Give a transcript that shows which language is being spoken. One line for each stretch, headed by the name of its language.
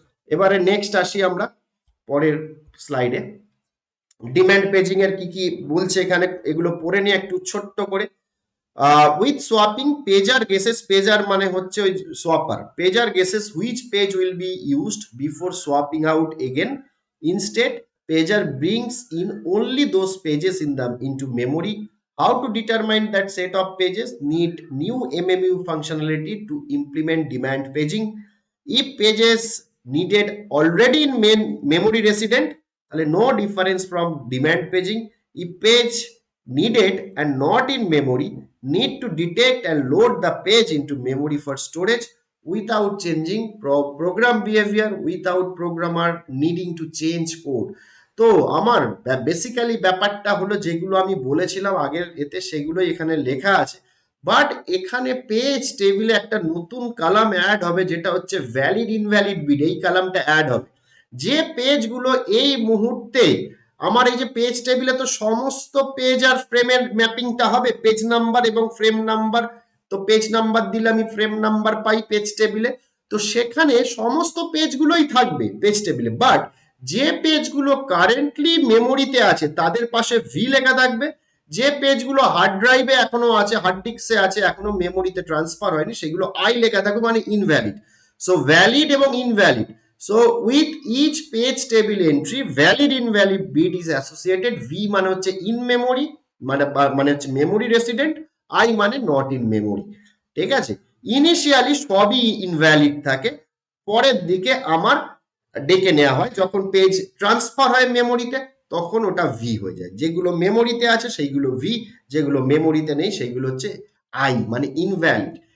Bangla: এবারে নেক্সট আসি আমরা পরের স্লাইডে। ডিম্যান্ড পেজিং এর কি কি বলছে এখানে, এগুলো পড়ে নিয়ে একটু ছোট্ট করে।
English: with swapping pager guesses,
Bangla: পেজার মানে হচ্ছে ওই swapper,
English: Pager guesses which page will be used before swapping out again.
Bangla: Instead পেজার brings in
English: only those pages into memory. How to determine that set of pages need new MMU functionality to implement demand paging. If pages needed already in main memory resident, তাহলে no difference from demand paging. If page needed and not in memory, need to detect and load the page into memory for storage without changing program behavior, without programmer needing to change code.
Bangla: তো আমার basically ব্যাপারটা হলো যেগুলো আমি বলেছিলাম আগের এতে সেগুলোই এখানে লেখা আছে, বাট এখানে পেজ টেবিলে একটা নতুন কলাম অ্যাড হবে যেটা হচ্ছে ভ্যালিড ইনভ্যালিড বিট। এই কলামটা অ্যাড হবে, যে পেজগুলো এই মুহূর্তে আমার এই যে পেজ টেবিলে তো সমস্ত পেজ আর ফ্রেমের ম্যাপিংটা হবে, পেজ নাম্বার এবং ফ্রেম নাম্বার। তো পেজ নাম্বার দিলে আমি ফ্রেম নাম্বার পাই পেজ টেবিলে, তো সেখানে সমস্ত পেজগুলোই থাকবে পেজ টেবিলে, বাট যে পেজগুলো কারেন্টলি মেমোরিতে আছে তাদের পাশে ভি লেখা থাকবে। যে পেজগুলো হার্ড ড্রাইভে এখনো আছে, হার্ড ডিস্কে আছে, এখনো মেমোরিতে ট্রান্সফার হয়নি, সেগুলো আই লেখা থাকবে, মানে ইনভ্যালিড।
English: So valid এবং invalid, so with each page table entry valid invalid bit is associated.
Bangla: V মানে হচ্ছে in memory, মানে হচ্ছে memory resident, I মানে not in memory। ঠিক আছে, ইনিশিয়ালি সবই ইনভ্যালিড থাকে, পরের দিকে আমার ডেকে নেওয়া হয় যখন পেজ ট্রান্সফার হয় মেমোরিতে, তখন ওটা ভি হয়ে যায়। যেগুলো মেমোরিতে আছে সেইগুলো ভি, যেগুলো মেমোরিতে নেই সেইগুলো হচ্ছে আই মানে ইনভ্যালিড।